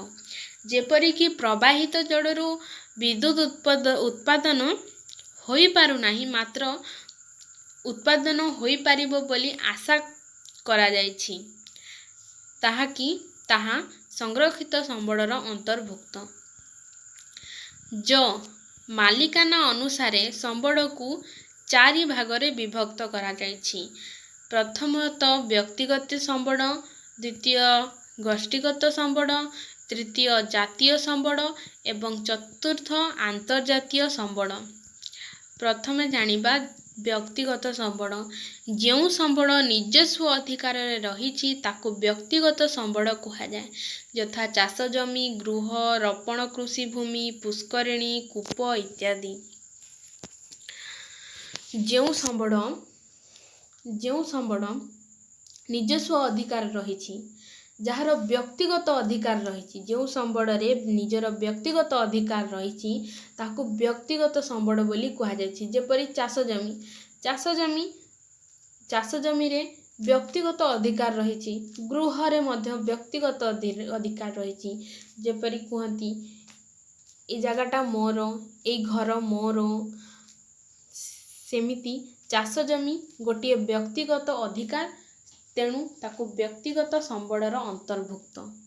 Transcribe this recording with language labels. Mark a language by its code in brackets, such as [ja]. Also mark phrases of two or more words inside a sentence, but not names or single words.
[or] ଯେପରିକି ପ୍ରବାହିତ ଜଳରୁ ବିଦ୍ୟୁତ ଉତ୍ପାଦନ ହୋଇ ପାରୁ ନାହିଁ, ମାତ୍ର ଉତ୍ପାଦନ ହୋଇ ପାରିବ ବୋଲି ଆଶା କରାଯାଇଛି, ତାହା ସଂରକ୍ଷିତ ସମ୍ବଳର ଅନ୍ତର୍ଭୁକ୍ତ। ଯେଉଁ ମାଲିକାନା ଅନୁସାରେ ସମ୍ବଳକୁ 4 ଭାଗରେ ବିଭକ୍ତ କରାଯାଇଛି। ପ୍ରଥମତଃ ବ୍ୟକ୍ତିଗତ ସମ୍ବଳ, ଦ୍ୱିତୀୟ ଗୋଷ୍ଠୀଗତ ସମ୍ବଳ, ତୃତୀୟ ଜାତୀୟ ସମ୍ବଳ ଏବଂ ଚତୁର୍ଥ ଆନ୍ତର୍ଜାତୀୟ ସମ୍ବଳ। ପ୍ରଥମେ ଜାଣିବା ବ୍ୟକ୍ତିଗତ ସମ୍ବଳ। ଯେଉଁ ସମ୍ବଳ ନିଜସ୍ୱ ଅଧିକାରରେ ରହିଛି ତାକୁ ବ୍ୟକ୍ତିଗତ ସମ୍ବଳ କୁହାଯାଏ, ଯଥା ଚାଷ ଜମି, ଗୃହ, ରୋପଣ କୃଷି ଭୂମି, ପୁଷ୍କରିଣୀ, କୂପ ଇତ୍ୟାଦି। ଯେଉଁ ସମ୍ବଳ ନିଜସ୍ୱ ଅଧିକାର ରହିଛି, ଯାର ବ୍ୟକ୍ତିଗତ ଅଧିକାର ରହିଛି, ଯେଉଁ ସମ୍ବଳରେ ନିଜର ବ୍ୟକ୍ତିଗତ ଅଧିକାର ରହିଛି ତାକୁ ବ୍ୟକ୍ତିଗତ ସମ୍ବଳ ବୋଲି କୁହାଯାଇଛି। ଯେପରି ଚାଷ ଜମିରେ ବ୍ୟକ୍ତିଗତ ଅଧିକାର ରହିଛି, ଗୃହରେ ମଧ୍ୟ ବ୍ୟକ୍ତିଗତ ଅଧିକାର ରହିଛି, ଯେପରି କହନ୍ତି ଏ ଜାଗାଟା ମୋର, ଏ ଘର ମୋର, ସେମିତି ଚାଷ ଜମି ଗୋଟେ ବ୍ୟକ୍ତିଗତ ଅଧିକାର, ତେଣୁ ତାକୁ ବ୍ୟକ୍ତିଗତ ସମ୍ବଳର ଅନ୍ତର୍ଭୁକ୍ତ।